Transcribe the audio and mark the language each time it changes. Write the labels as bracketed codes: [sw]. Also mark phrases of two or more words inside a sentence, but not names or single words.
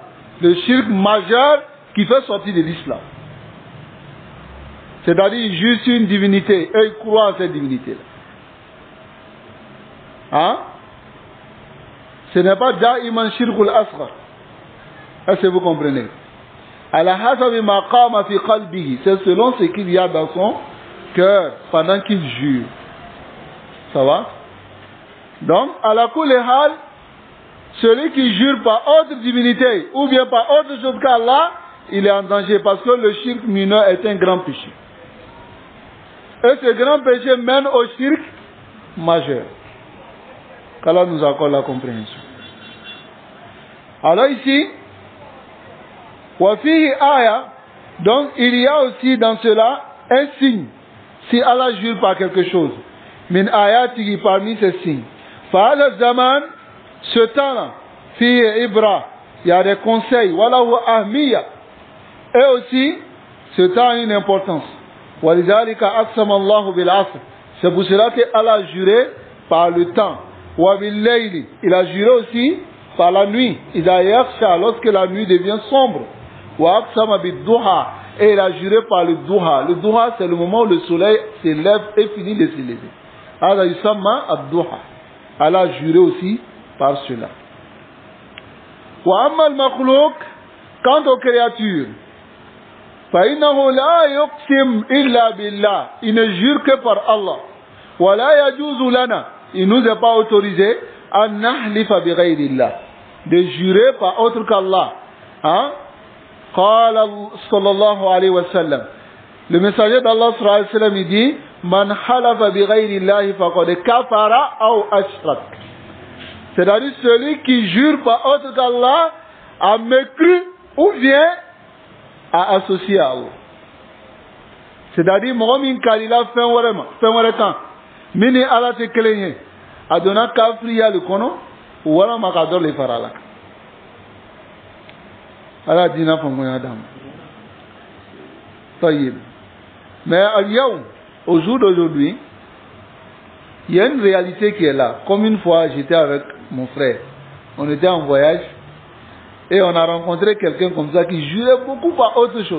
[fr] Le shirk majeur qui fait sortir de l'islam. C'est-à-dire, il jure sur une divinité et il croit en cette divinité-là. Hein? Ce n'est pas [ar] دائما شرك الأصغر. [fr] Est-ce que vous comprenez? [ar] على حسب ما قام في قلبه. [fr] C'est selon ce qu'il y a dans son cœur pendant qu'il jure. Ça va? Donc, [ar] على كل حال, [fr] celui qui jure par autre divinité ou bien par autre chose qu'Allah, il est en danger parce que le shirk mineur est un grand péché. Et ce grand péché mène au shirk majeur. Qu'Allah nous accorde la compréhension. Alors ici, [ar] وفيه آية, [fr] donc il y a aussi dans cela un signe. Si Allah jure par quelque chose, [ar] من آياته, [fr] parmi ces signes. [ar] فالزمان, [fr] ce temps-là, [ar] فيه عبرة, [fr] il y a des conseils, [ar] وله أهمية. [fr] Et aussi, ce temps a une importance. [ar] ولذلك أقسم الله بالعصر. [fr] C'est pour cela que Allah a juré par le temps. [ar] وبالليل, [fr] il a juré aussi par la nuit. [ar] إذا يغشى, [fr] lorsque la nuit devient sombre. [ar] وأقسم بالضحى, [fr] et il a juré par le duha. Le duha, c'est le moment où le soleil s'élève et finit de s'élever. [ar] الله يسمى الضحى. [fr] Allah a juré aussi par cela. [ar] وأما المخلوق, [fr] quant aux créatures, [ar] فإنه لا يقسم إلا بالله, [fr] il ne jure que par Allah. [ar] ولا يجوز لنا, [fr] il nous est pas autorisé [ar] أن نحلف بغير الله, [fr] de jurer par autre qu'Allah. Hein? [ar] قال صلى الله عليه وسلم, [fr] le messager d'Allah [ar] صلى الله عليه وسلم, [fr] il dit [ar] من حلف بغير الله فقد كفر أو أشرك. [fr] C'est-à-dire celui qui jure par autre qu'Allah a mécru ou bien a associé à Allah. [bm] C'est-à-dire mɔgɔ min kalila fɛn wɛrɛ kan min ni Ala tɛ kelen ye, a donna kafiriya le kɔnɔ walama ka dɔ le fara a la. Ala diinɛ faamuya d'an ma. [fr] Tayyib. Mais al-yawm, au jour d'aujourd'hui, il y a une réalité qui est là. Comme une fois, j'étais avec mon frère, on était en voyage. Et on a rencontré quelqu'un comme ça qui jurait beaucoup par autre chose.